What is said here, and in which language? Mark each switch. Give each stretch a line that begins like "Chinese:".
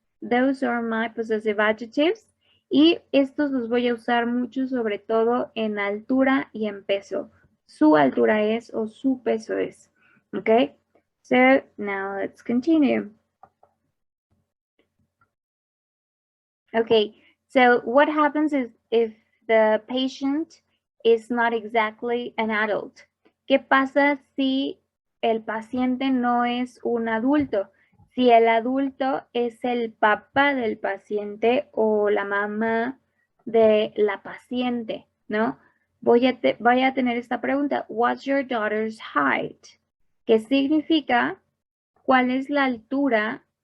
English: Those are my possessive adjectives.
Spanish: Y estos los voy a usar mucho, sobre todo en altura y en peso. Su altura es o su peso es. ¿Ok?
English: So, now let's continue. Okay, so what happens is if the patient is not exactly an adult.
Spanish: ¿Qué pasa si el paciente no es un adulto? Si el adulto es el papá del paciente o la mamá de la paciente, ¿no? Voy a tener esta pregunta.
English: What's your daughter's height?
Spanish: ¿Qué significa? ¿Cuál es la altura